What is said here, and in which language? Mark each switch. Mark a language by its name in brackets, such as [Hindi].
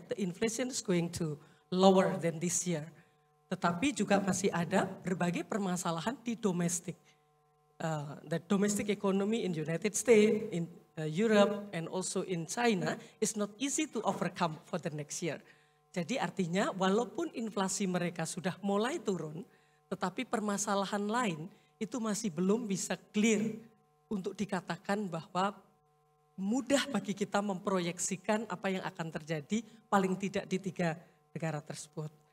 [English] The inflation is going to lower than this year. [Indonesian] Tetapi juga masih ada berbagai permasalahan di domestik. [English] The domestic economy in United States, in Europe, and also in China is not easy to overcome for the next year. [Indonesian] Jadi artinya walaupun inflasi mereka sudah mulai turun, tetapi permasalahan lain itu masih belum bisa clear untuk dikatakan bahwa mudah bagi kita memproyeksikan apa yang akan terjadi paling tidak di 3 negara tersebut.